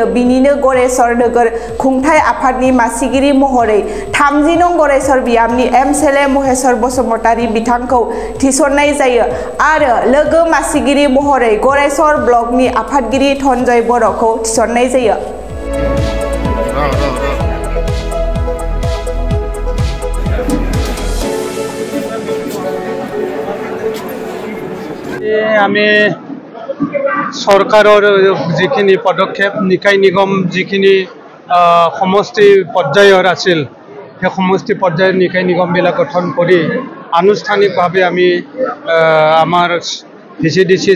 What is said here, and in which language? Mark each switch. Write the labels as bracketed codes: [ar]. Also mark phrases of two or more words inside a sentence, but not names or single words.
[brx] बिनिनो गरायसर नोगोर खुंथाय आफादनि मासिगिरि महरै 30 नं गरायसर बियाबनि एमसेले महेश्वर बसुमतारी बिथांखौ थिसननाय जायो आरो लोगो मासिगिरि महरै गरायसर ब्लकनि आफादगिरि धनजय बर'खौ थिसननाय जायो। [as] আমি সরকারের যিখিনি পদক্ষেপ নিকায় নিগম যিখিনি সমষ্টি পৰ্যায়ৰ আছিল সেই সমষ্টি পৰ্যায়ৰ নিকায় নিগমবিলাক গঠন কৰি আনুষ্ঠানিকভাৱে আমি আমাৰ ভিচিডিসি